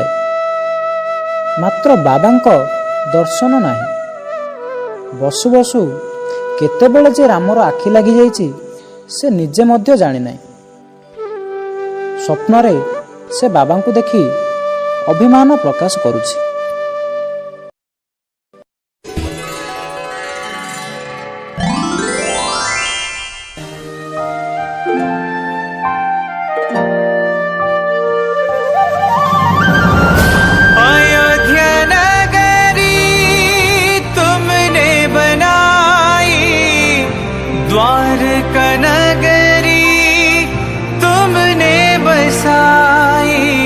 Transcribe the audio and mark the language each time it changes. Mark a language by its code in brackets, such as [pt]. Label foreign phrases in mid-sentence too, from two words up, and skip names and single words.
[or] ମାତ୍ର ବାବାଙ୍କ ଦର୍ଶନ ନାହିଁ। ବସୁ ବସୁ କେତେବେଳେ ଯେ ରାମର ଆଖି ଲାଗିଯାଇଛି ସେ ନିଜେ ମଧ୍ୟ ଜାଣିନାହିଁ। ସ୍ୱପ୍ନରେ ସେ ବାବାଙ୍କୁ ଦେଖି ଅଭିମାନ ପ୍ରକାଶ କରୁଛି। [hi] अयोध्या नगरी तुमने बनाई, द्वारका नगरी तुमने बसाई,